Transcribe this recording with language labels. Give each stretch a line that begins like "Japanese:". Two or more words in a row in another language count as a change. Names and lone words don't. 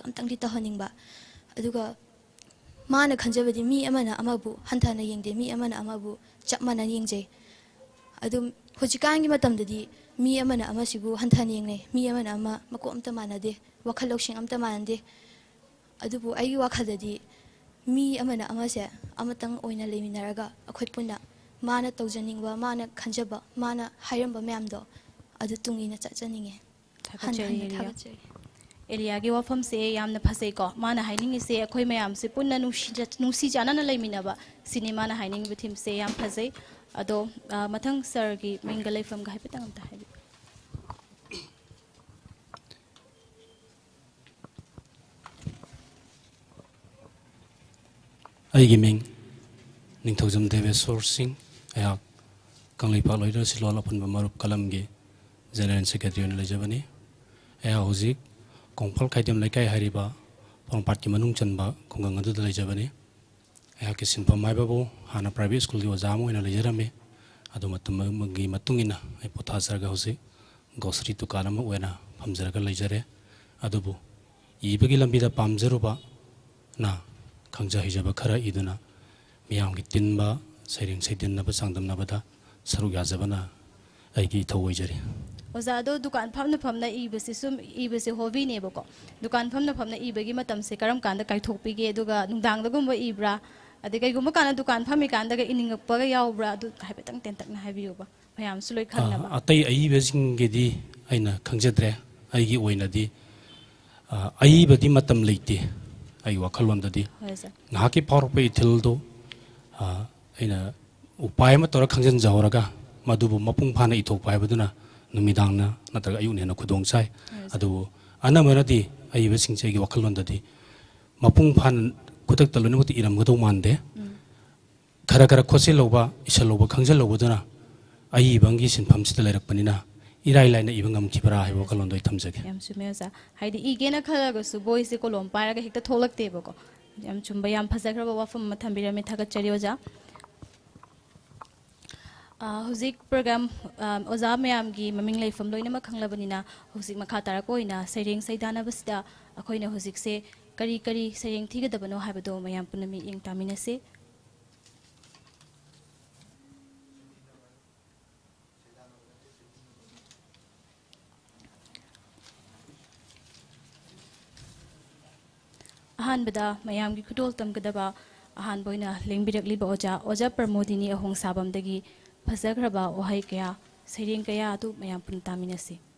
Manipuri: amtangdi tahaningba aduga mana khanjabadi mi amana amabu hanthana yengde mi amana amabu chapmana yengje adum hojikangi matamdadi mi amana amasibu hanthana yengne mi amana ama mako amta manade wakhal loksing amta manande adubu ayi wakhaldadi mi amana amase amatang oina leminaraga akhoi punna mana tawjaningba mana khanjaba mana hairamba myamdo adu tungina chachaninge एरिया के वफम से यामना फसे को माना हाइनिंग से अखोय मयाम से पुन्ना नुसी जाना लेमिनबा सिनेमा ना हाइनिंग बिथिम से याम फसे अदो मथंग सर की मिंगले फम गा हाइपेतंग अमता हाइबि आइगी मिंग निंथौजम देवेश्वर सिंह आया कंगलैपा लोइदर सिलोल अपन मरुप कलम गे
English: general secretary
Manipuri: ने लेजबनी हौजिक कोंफल खाइदेम लेकाय हारिबा पोंगपाट की मनुंग चनबा खुंगंग अदुदा लेजबने की सिनफम हाइबाबो हाना
English: private school
Manipuri: की ओजा मोइना लेजरमे अदु मतमगी मतुंगिना आई पोथाजरगा हौजिक ग्रोसरी दुकान अमा ओइना फमजरगा लेजरे अदुबु इबगी लंबिदा पामजरुबा ना खंजा हिजबा खरा इदुना मियामगी तिनबा सैरिंग सैदिनबा सांगदमनबदा सरुग याजबना आइगी थौइजरे ओजादो दुकान फमना इबसे सुम इबसे हॉबी नेबको दुकान फमना इबगी मतम से करम कांदा काइथोकपिगे दुगा नुंदांगदगुम इब्रा अदे कईगुम काना दुकान फमी कांदा इनिंगपगा यावब्रा अदु हाइबेतंग टेंतकना हाइबियोबा भयाम सुलोय खंगनाबा अतै अइबसिंगेदी आइना खंजद्रे आइगी ओइनादी अइबदी मतम लेते आई वखलोंददी नाकी पावरपे इथिलदो आइना उपाय म तोरा खंजन जावरगा मदुबु मपुंग फाना इथोक पाइबदुना नुमिदांगना नत्रगा अयुनेना खुदोंग चाइ अदुबु अनमरदी अइबसिंगचेगी वखलोंददी मपुंग फान खुदक तलुनमति इरमगदो मानदे खरा खरा खोसे लौबा इसल लौबा खंजल लौबदुना अइबंगी सिनफमसिदा लेरकपनिना इराई लाइना इबंगम किबरा हाइबो कलोंदोय थमजगे याम सुमेजा हाइदि इगेना खलागसु बोइसे कोलम पारगा हेक्ता थोलक्तेबको याम चुम्बा याम फजखरबा वाफम मथंबिरमे थागतचरी ओजा हुजिक प्रोग्राम ओजा मैम की ममिंग लेफम लोइनमक खंगलबनिना हुजिक मखा तारकोइना सैरेंग सैदानबसिदा अखोइना हुजिक से करी करी सैरेंग थिगदबनो हाइबदो मैम पुनमी इंग तामिनसे अहानबदा मैम की खुदोल तमगदबा अहान बोइना लेंबिरकलिबा ओजा प्रमोदिनी अहोंग साबमदगी फजग्रबा वहाई कया सैरेंग कया अदु मैम पुन तामिनसे